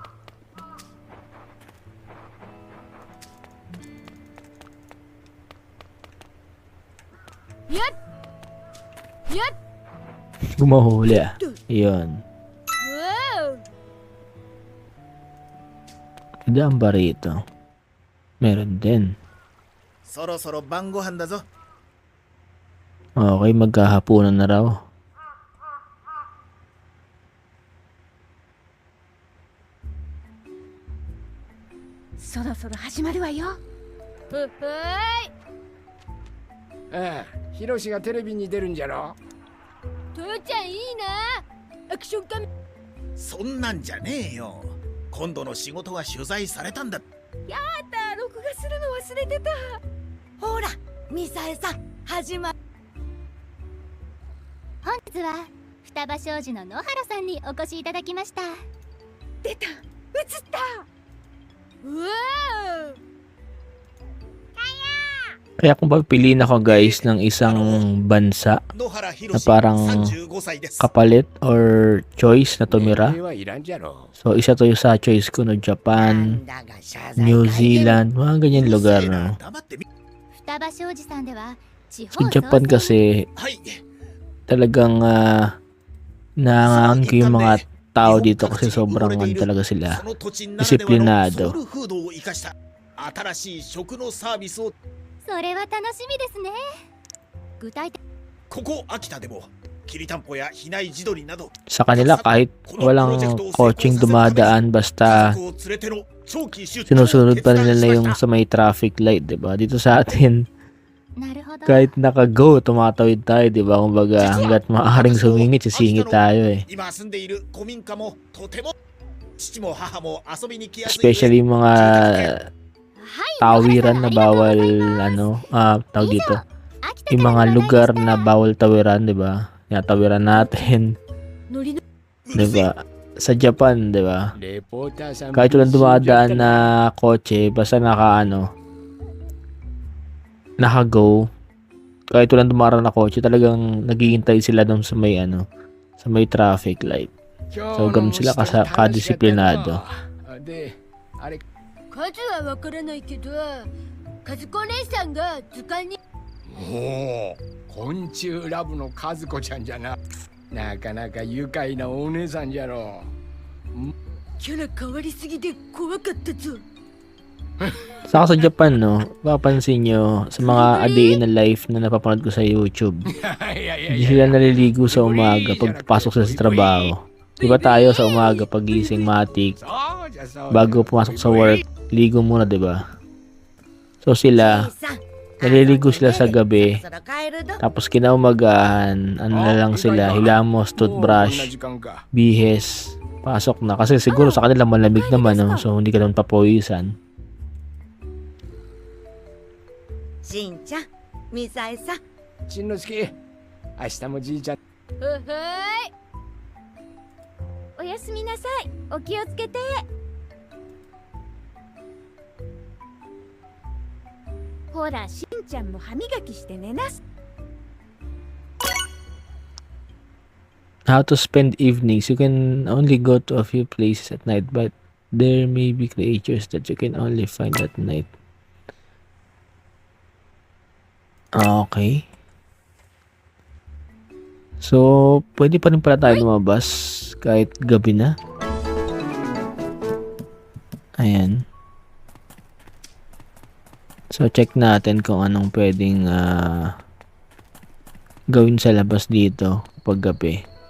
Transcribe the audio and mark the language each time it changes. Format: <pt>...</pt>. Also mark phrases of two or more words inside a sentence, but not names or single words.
<tl>Yat! Yat! Gumahuli ah. Yun. Wow! Idaan ba rito? Meron din.</tl> <ja>そろそろ晩ご飯だぞ。</ja> <tl>Okay, magkahapunan na raw.</tl> <ja>そろそろ始まるわよ。ほほーい。ああ、ヒロシがテレビに出るんじゃろ。父ちゃんいいな。アクションカメ。そんなんじゃねえよ。今度の仕事は取材されたんだ。やだ、録画するの忘れてた。ほら、ミサエさん、始まる。本日は双葉商事の野原さんにお越しいただきました。出た、映った。わー。</ja> <tl>Kaya kung papiliin ako guys ng isang bansa</tl> <ja>野原ひ</ja> <tl>na</tl> <ja>ろし</ja> <tl>parang</tl> <ja>35歳です。</ja> <tl>kapalit</tl> <en>or choice</en> <tl>na tumira.</tl> <ja>はいらんじゃろ。</ja> <tl>So isa to yung sa choice ko no, Japan, New Zealand, mga ganyan lugar no.</tl> <ja>黙ってみ。双葉商事さんでは地</ja> <tl>Sa</tl> <ja>方</ja> <tl>Japan</tl> <ja>創生</ja> <tl>kasi</tl> <ja>はい。</ja> <tl>talagang nangangan ko yung mga tao dito kasi sobrang talaga sila.</tl> <ja>その土地ならではのソウルフードを生かした新しい食のサービスを。それは楽しみですね。具体的ここ秋田でもきりたんぽや比内地鶏など</ja> <tl>Sa kanila kahit walang coaching dumadaan basta</tl> <ja>家族を連れての長期出張を</ja> <tl>sinusunod pa</tl> <ja>決断</ja> <tl>nila</tl> <ja>しま</ja> <tl>yung</tl> <ja>した</ja> <tl>sa may</tl> <en>traffic light,</en> <tl>'di ba? Dito sa atin</tl> <ja>なるほど。</ja> <tl>kahit naka-go, tumatawid tayo, 'di ba? Kumbaga hangga't maaaring sumingit, sisingit tayo eh.</tl> <ja>今住んでいる古民家もとても父も母も遊びに来やすい</ja> <tl>Especially yung mga</tl> <ja>はい。</ja> <tl>tawiran na</tl> <ja>野原さんありがとうござ</ja> <tl>bawal</tl> <ja>います</ja> <tl>ano, tawag dito.</tl> <ja>秋田</ja> <tl>Yung</tl> <ja>から</ja> <tl>mga</tl> <ja>の話題</ja> <tl>lugar</tl> <ja>でした</ja> <tl>na bawal tawiran, 'di ba? Tawiran natin,</tl> <ja>ノリの</ja> <tl>'di ba? Sa Japan, 'di ba?</tl> <ja>レポーターさん。</ja> <tl>Kahit walang dumadaan na kotse, basta naka-go, kahit walang dumaraan na kotse, talagang naghihintay sila doon sa may sa may</tl> <en>traffic light.</en> <tl>So, ganun sila kadisiplinado.</tl> <ja>で、あれ。数はわからないけど、和子姉さんが図鑑に。おお、昆虫ラブの和子ちゃんじゃな。なかなか愉快なお姉さんじゃろ。キャラ変わりすぎで怖かったぞ。</ja> <tl>Saka sa Japan, no, papansin nyo, sa mga</tl> <en>a day in a life</en> <tl>na napapanood ko sa YouTube,</tl> <ja>いやいや</ja> <tl>hindi sila naliligo sa umaga pag pasok sila sa trabaho. Diba tayo sa umaga pagising matik,</tl> <ja>そうじゃそうじゃ。</ja> <tl>bago pumasok sa work, ligo muna, diba? So sila, naliligo sila sa gabi, tapos kinaumagahan, ano na lang sila, hilamos,</tl> <ja>もうこんな</ja> <tl>toothbrush,</tl> <ja>時間か。</ja> <tl>bihes, pasok na. Kasi siguro sa kanila malamig naman, no? So hindi ka naman papawisan.</tl> <ja>しんちゃん、ミサエさん。しんのすけ、明日もじいちゃん。ほほーい。おやすみなさい。お気をつけて。ほら、しんちゃんも歯磨きして寝なす。</ja> <en>How to spend evenings. You can only go to a few places at night, but there may be creatures that you can only find at night. Okay.</en> <tl>So, pwede pa rin pala tayo lumabas kahit gabi na. Ayan. So, check natin kung anong pwedeng gawin sa labas dito pag gabi.</tl>